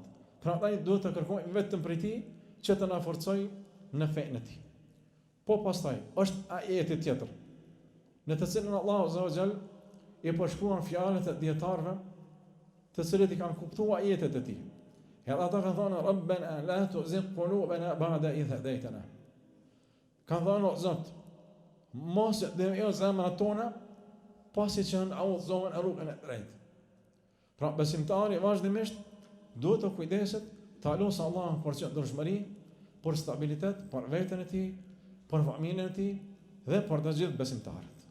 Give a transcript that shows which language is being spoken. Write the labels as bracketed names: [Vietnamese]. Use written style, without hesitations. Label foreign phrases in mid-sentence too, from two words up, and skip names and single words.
[Albanian] Prandaj duhet të kërkojmë vetëm prej tij që të na forcojë në fenë e tij. Po pastaj është ajeti tjetër, në të cilën Allahu [Arabic] عز وجل [Albanian] i përshkruan fjalët e dietarëve, të cilët i kanë kuptuar ajetet e tij. Edhe ata kanë thënë [Arabic] ربنا لا تزغ قلوبنا بعد إذ هديتنا. [Albanian] Kanë thënë o Zot, mos devijoj zemrat tona pasi që na udhëzon në rrugën e drejtë. Pra besimtari vazhdimisht duhet të kujdeset të lutë Allahun për qëndrueshmëri, për stabilitet, për veten e tij, për familjen e tij dhe për të gjithë besimtarët.